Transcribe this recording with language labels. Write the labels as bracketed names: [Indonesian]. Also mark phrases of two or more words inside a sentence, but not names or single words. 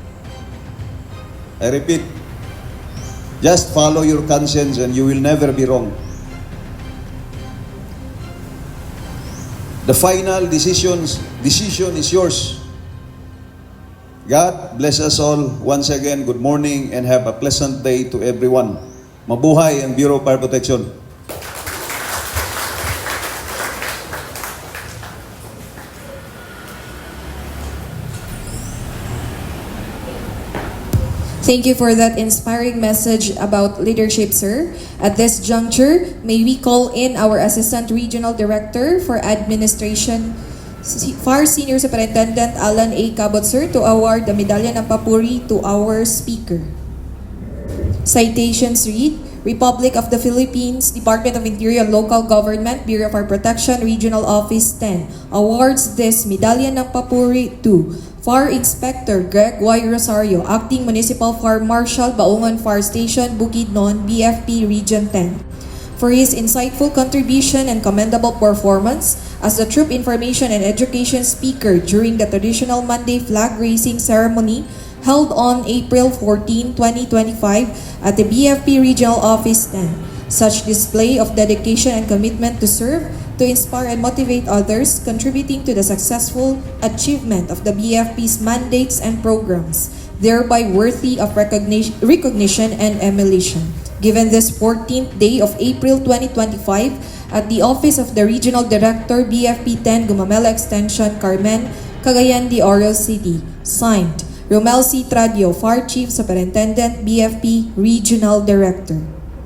[English] I repeat, just follow your conscience and you will never be wrong. The final decision is yours. God bless us all. Once again, good morning and have a pleasant day to everyone. [Filipino] Mabuhay ang Bureau of Fire Protection. [English] Thank you for that inspiring message about leadership, sir. At this juncture, may we call in our Assistant Regional Director for Administration, Fire Senior Superintendent Alan A. Cabot, sir, to award the Medallion ng Papuri to our speaker. Citations read, Republic of the Philippines, Department of Interior and Local Government, Bureau of Fire Protection, Regional Office 10, awards this Medallion ng Papuri to Fire Inspector Greg Y. Rosario, Acting Municipal Fire Marshal, Baungan Fire Station, Bukidnon, BFP Region 10, for his insightful contribution and commendable performance as the Troop Information and Education Speaker during the traditional Monday flag raising ceremony held on April 14, 2025 at the BFP Regional Office 10. Such display of dedication and commitment to serve, to inspire and motivate others, contributing to the successful achievement of the BFP's mandates and programs, thereby worthy of recognition and emulation. Given this 14th day of April 2025 at the Office of the Regional Director, BFP 10 Gumamela Extension, Carmen, Cagayan de Oro City. Signed, Romel C. Tradio, Fire Chief Superintendent, BFP Regional Director.